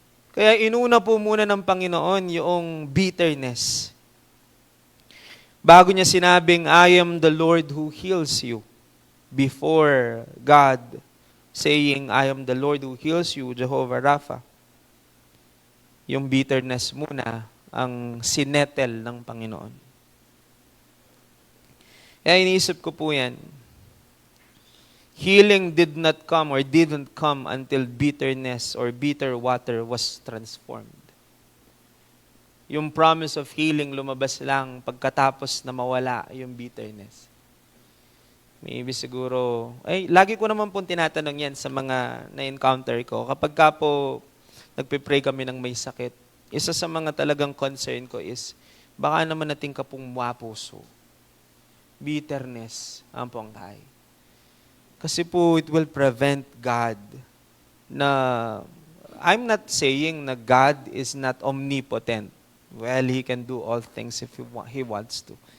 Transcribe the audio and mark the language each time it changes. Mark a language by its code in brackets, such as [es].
[tl] Kaya inuna po muna ng Panginoon yung bitterness. Bago niya sinabing, [en] I am the Lord who heals you. Before God saying, I am the Lord who heals you, Jehovah Rapha. [tl] Yung bitterness muna ang sinetel ng Panginoon. Kaya iniisip ko po yan. [en] Healing did not come or didn't come until bitterness or bitter water was transformed. [tl] Yung [en] promise of healing [tl] lumabas lang pagkatapos na mawala yung bitterness. Maybe siguro, lagi ko naman pong tinatanong yan sa mga na-encounter ko. Kapag ka po nagpipray kami ng may sakit, isa sa mga talagang [en] concern ko is, [tl] baka naman nating kapong puso. Bitterness ang pongkay. Kasi po, [en] it will prevent God na, I'm not saying na God is not omnipotent. Well, He can do all things if He wants to.